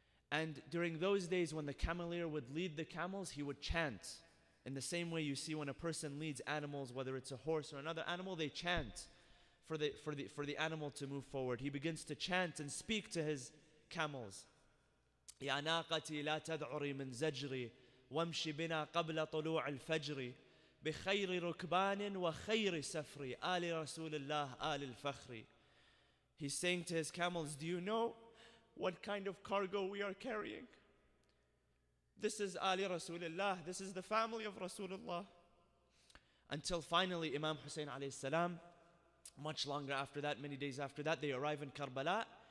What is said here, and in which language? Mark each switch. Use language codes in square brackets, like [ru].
[en] And during those days when the cameleer would lead the camels, he would chant. In the same way you see when a person leads animals, whether it's a horse or another animal, they chant for the animal to move forward. He begins to chant and speak to his camels. [ar] يا ناقتي لا تذعري من زجري وامشي بنا قبل طلوع الفجر بخير ركبان وخير سفري آل رسول الله آل الفخر. [en] He's saying to his camels, do you know what kind of cargo we are carrying? This is Ali Rasulullah, this is the family of Rasulullah. Until finally Imam Hussein alayhi salam, much longer after that, many days after that, they arrive in Karbala.